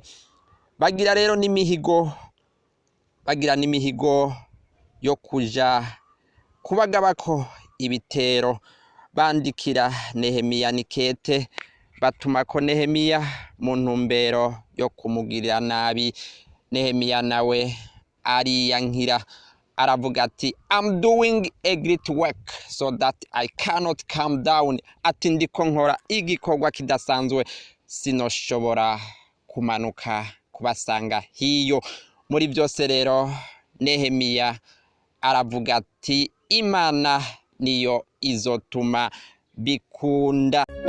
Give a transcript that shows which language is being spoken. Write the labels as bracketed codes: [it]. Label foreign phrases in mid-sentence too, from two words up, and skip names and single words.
[rn] Bagira n'imihigo yo kuja kubagabako ibitero. Bandikira Nehemiya nikete, batumako Nehemiya mu ntumbero yo kumugirira nabi. Nehemiya nawe ariyankira, aravuga ati [en] I'm doing a great work so that I cannot come down. [rn] Ati ndiko nkora igikorwa kidasanzwe sinoshobora kumanuka kubasanga hiyo. Muri byose rero Nehemiya aravuga ati Imana niyo izotuma bikunda.